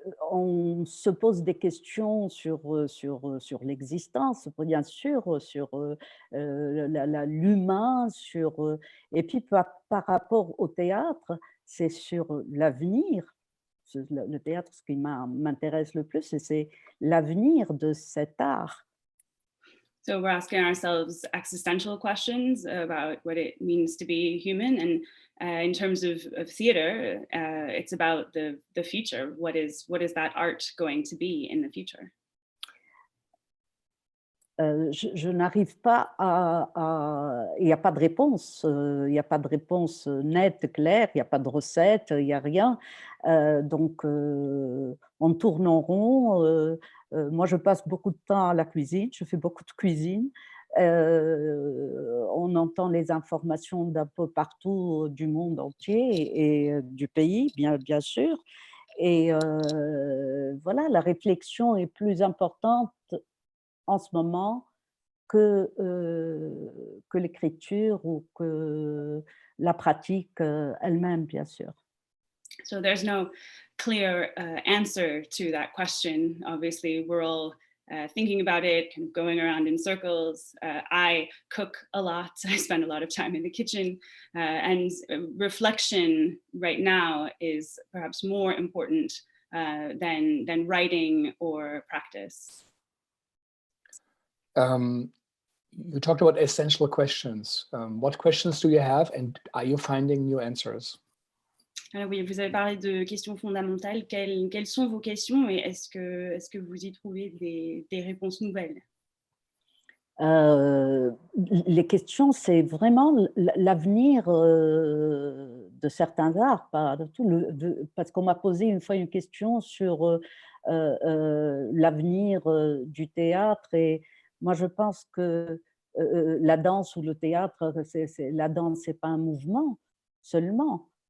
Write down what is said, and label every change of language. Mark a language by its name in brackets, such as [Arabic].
[French] On se pose des questions sur l'existence, bien sûr, sur l'humain, et puis par rapport au théâtre, c'est sur l'avenir. Le théâtre, ce qui m'intéresse le plus, c'est l'avenir de cet art. [English] So we're asking ourselves existential questions about what it means to be human. And in terms of theater, it's about the future. What is that art going to be in the future? [French] Je n'arrive pas il n'y a pas de réponse, il n'y a pas de réponse nette, claire, il n'y a pas de recette, il n'y a rien. Donc, on tourne en rond. Moi, je passe beaucoup de temps à la cuisine, je fais beaucoup de cuisine. On entend les informations d'un peu partout du monde entier et du pays, bien sûr. Et voilà, la réflexion est plus importante en ce moment que l'écriture ou que la pratique elle-même, bien sûr. [English] So there's no clear answer to that question. Obviously, we're all thinking about it, kind of going around in circles. I cook a lot. I spend a lot of time in the kitchen. And reflection right now is perhaps more important than writing or practice. You talked about essential questions. What questions do you have, and are you finding new answers? [French] Oui, vous avez parlé de questions fondamentales. Quelles sont vos questions et est-ce que vous y trouvez des réponses nouvelles? Les questions, c'est vraiment l'avenir de certains arts, pas de tout, parce qu'on m'a posé une fois une question sur l'avenir du théâtre, et moi je pense que la danse ou le théâtre, la danse, c'est pas un mouvement seulement.